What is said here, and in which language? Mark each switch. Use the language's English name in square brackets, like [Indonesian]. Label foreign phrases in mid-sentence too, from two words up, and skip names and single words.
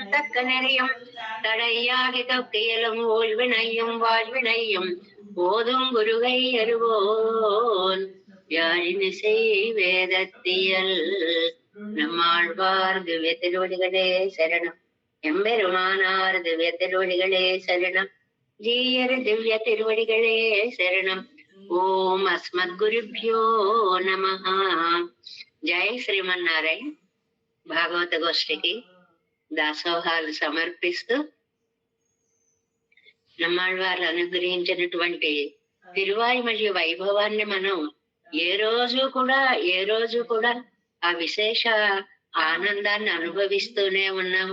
[Tamil] தக்க நெறியும் தடையாகி தொக்கியலும் ஓய்வினையும் வாழ்வினையும் போதும் குருகை அருவோன் யாழினிசை வேதத்தியல் நம்மாழ்வார் திவ்ய திருவடிகளே சரணம் எம்பெருமானார் திவ்ய திருவடிகளே சரணம் ஜீயர் திவ்ய திருவடிகளே சரணம் [Sanskrit] ఓం అస్మద్గురుభ్యో నమః. [Telugu] జై శ్రీమన్నారాయణ. భాగవత గోష్ఠికి దాసోహాలు సమర్పిస్తూ నమ్మాళ్వారు అనుగ్రహించినటువంటి తిరువాయిమలి వైభవాన్ని మనం ఏ రోజు కూడా ఆ విశేష ఆనందాన్ని అనుభవిస్తూనే ఉన్నాము.